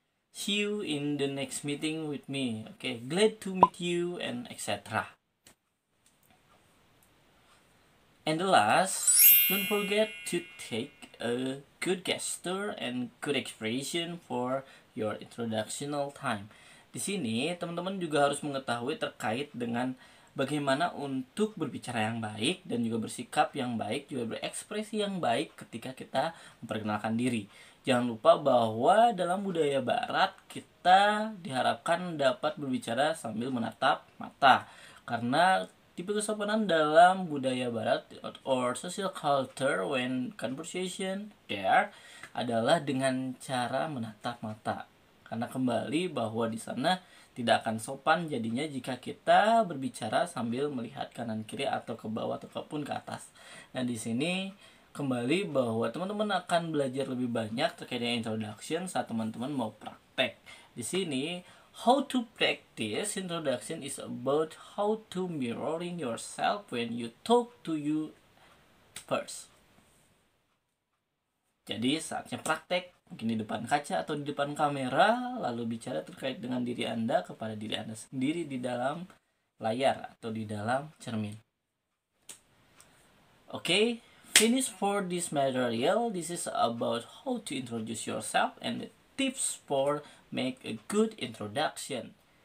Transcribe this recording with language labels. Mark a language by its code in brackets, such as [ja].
[en] See you in the next meeting with me. Okay, glad to meet you and etc. And the last, don't forget to take a good gesture and good expression for your introductional time. [id] Di sini teman-teman juga harus mengetahui terkait dengan bagaimana untuk berbicara yang baik dan juga bersikap yang baik, juga berekspresi yang baik ketika kita memperkenalkan diri. Jangan lupa bahwa dalam budaya barat kita diharapkan dapat berbicara sambil menatap mata. Karena tipe kesopanan dalam budaya barat [en] or social culture when conversation there [id] adalah dengan cara menatap mata. Karena kembali bahwa di sana tidak akan sopan jadinya jika kita berbicara sambil melihat kanan kiri atau ke bawah ataupun ke atas. Nah, di sini kembali bahwa teman-teman akan belajar lebih banyak terkait dengan introduction saat teman-teman mau praktek. Di sini [en] how to practice introduction is about how to mirroring yourself when you talk to you first. [id] Jadi saatnya praktek, mungkin di depan kaca atau di depan kamera, lalu bicara terkait dengan diri Anda kepada diri Anda sendiri di dalam layar atau di dalam cermin. [en] Okay, finish for this material. This is about how to introduce yourself and the tips for make a good introduction.